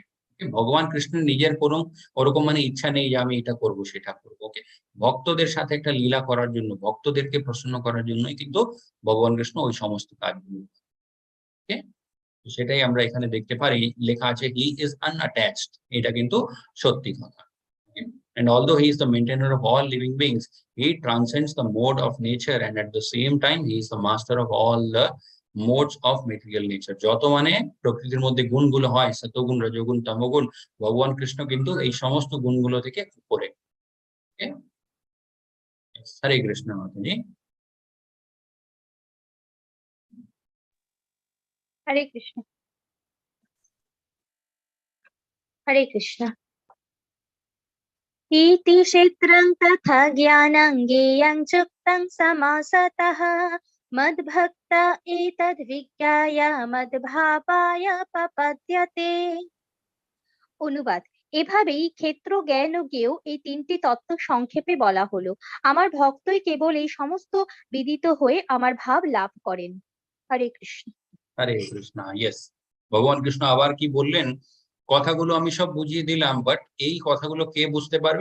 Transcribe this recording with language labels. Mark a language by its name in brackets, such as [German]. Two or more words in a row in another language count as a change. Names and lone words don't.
[Bangla] ভগবান কৃষ্ণের নিজের কোনো ওরকম মানে ইচ্ছা নেই যে আমি এটা করব সেটা করবো। ওকে, ভক্তদের সাথে একটা লীলা করার জন্য, ভক্তদেরকে প্রসন্ন করার জন্যই কিন্তু ভগবান কৃষ্ণ ওই সমস্ত কাজগুলো। ওকে, সেটাই আমরা এখানে দেখতে পারি, লেখা আছে [English] he is unattached, [Bangla] এটা কিন্তু সত্যি কথা। [English] And although he is the maintainer of all living beings, he transcends the mode of nature, and at the same time he is the master of all the modes of material nature. [Bangla] যত মানে প্রকৃতির মধ্যে গুণগুলো হয় সতগুণ রজগুণ তমগুণ, ভগবান কৃষ্ণ কিন্তু এই সমস্ত গুণগুলো থেকে উপরে। হরে কৃষ্ণ মাতাজি। হরে কৃষ্ণ। হরে কৃষ্ণ। [Sanskrit] इति क्षेत्रं तथा ज्ञानं ज्ञेयं चुक्तं समासतः मद्भक्ता एतद्विज्ञाय मद्भावाय प्रपद्यते। [Bangla] অনুবাদ, এভাবেই ক্ষেত্র, জ্ঞান ও জ্ঞেয় এই তিনটি তত্ত্ব সংক্ষেপে বলা হলো। আমার ভক্তই কেবল এই সমস্ত বিদিত হয়ে আমার ভাব লাভ করেন। হরে কৃষ্ণ। হরে কৃষ্ণ। ইয়েস, ভগবান কৃষ্ণ আবার কি বললেন, কথাগুলো আমি সব বুঝিয়ে দিলাম, বাট এই কথাগুলো কে বুঝতে পারবে?